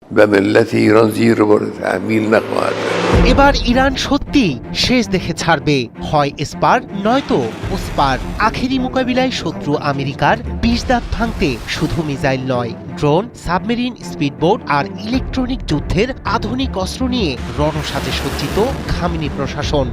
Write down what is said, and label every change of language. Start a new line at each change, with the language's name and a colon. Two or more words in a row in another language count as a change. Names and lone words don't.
Persian: و ملت ایران زیر بار تحمیل نخواهد رفت.
Bangla: এবার ইরান সত্যি শেষ দেখে ছাড়বে, হয় এসপার নয়তো ওসপার। আখেরি মোকাবিলায় শত্রু আমেরিকার ২০ দাঁত ভাঙতে শুধু মিসাইল নয়, ড্রোন, সাবমেরিন, স্পিডবোট আর ইলেকট্রনিক যুদ্ধের আধুনিক অস্ত্র নিয়ে রণসাজে সজ্জিত খামেনি প্রশাসন।